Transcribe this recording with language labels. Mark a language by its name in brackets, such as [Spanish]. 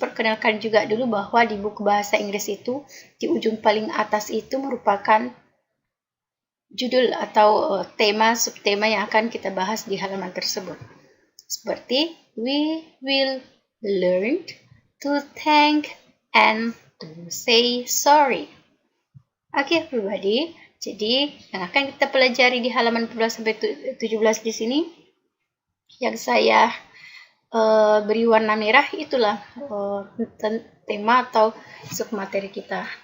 [Indonesian] perkenalkan juga dulu bahwa di buku bahasa Inggris itu di ujung paling atas itu merupakan judul atau tema, subtema yang akan kita bahas di halaman tersebut. Seperti, [English] we will learn to thank and to say sorry. Oke, everybody. [Indonesian] Jadi, yang akan kita pelajari di halaman 14 sampai 17 di sini, yang saya beri warna merah, itulah tema atau submateri kita.